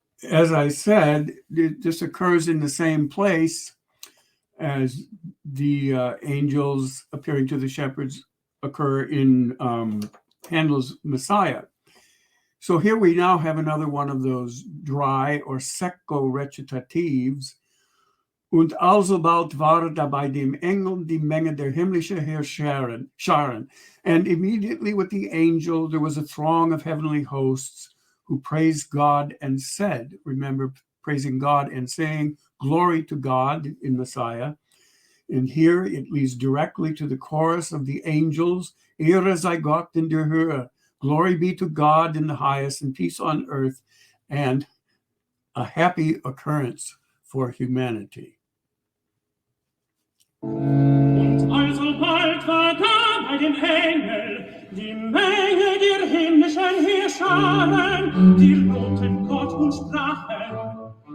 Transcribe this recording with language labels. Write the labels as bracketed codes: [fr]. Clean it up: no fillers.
[en] as I said, this occurs in the same place as the angels appearing to the shepherds occur in Handel's Messiah. So here we now have another one of those dry or secco recitatives. [de] Und alsobald war dabei dem Engel die Menge der himmlische Heerscharen. [en] And immediately with the angel, there was a throng of heavenly hosts who praised God and said, remember, praising God and saying, glory to God in Messiah. And here it leads directly to the chorus of the angels, [de] Ehre sei Gott in der Höhe, [en] glory be to God in the highest, and peace on earth, and a happy occurrence for humanity. [de] Und alsobald war da bei dem Engel die Menge der himmlischen Heerscharen, die lobten Gott und sprachen.